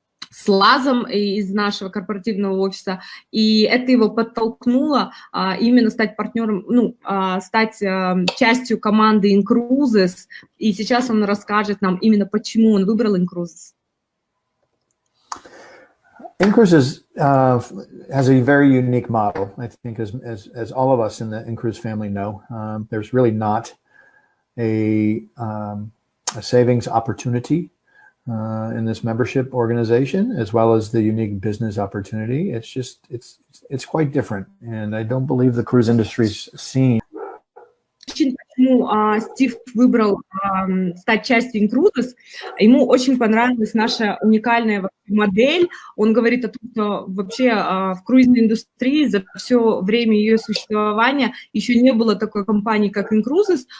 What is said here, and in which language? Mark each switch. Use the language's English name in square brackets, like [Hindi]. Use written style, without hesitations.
[Russian] с Лазом из нашего корпоративного офиса, и это его подтолкнуло именно стать партнером, ну, стать частью команды inCruises, и сейчас он расскажет нам именно, почему он выбрал inCruises. [English] inCruises has a very unique model, I think, as all of us in the inCruise family know. There's really not a savings opportunity in this membership organization, as well as the unique business opportunity. It's just, it's quite different, and I don't believe the cruise industry's seen. [Russian] Почему Стив выбрал стать частью inCruises? Ему очень понравилась наша уникальная модель. Он говорит о том, что вообще в круизной индустрии за все время ее существования еще не было такой компании, как inCruises.